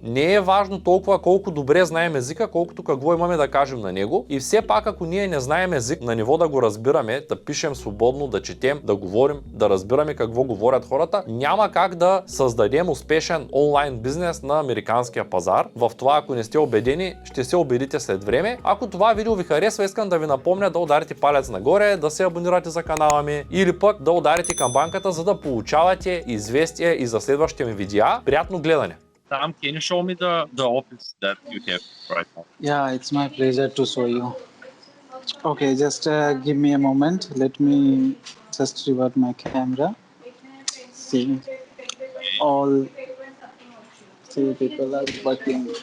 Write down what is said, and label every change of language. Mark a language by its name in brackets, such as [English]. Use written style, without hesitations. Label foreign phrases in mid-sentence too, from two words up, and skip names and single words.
[Bulgarian] Не е важно толкова колко добре знаем езика, колкото какво имаме да кажем на него и все пак ако ние не знаем език на ниво да го разбираме, да пишем свободно, да четем, да говорим, да разбираме какво говорят хората, няма как да създадем успешен онлайн бизнес на американския пазар. В това, ако не сте убедени, ще се убедите след време. Ако това видео ви харесва, искам да ви напомня да ударите палец нагоре, да се абонирате за канала ми или пък да ударите камбанката, за да получавате известия и за следващите ми видеа. Приятно гледане! [English] Sam, can you show me the office that you have right now? Yeah, it's my pleasure to show you. Okay, just give me a moment. Let me just revert my camera. See, all three people are working.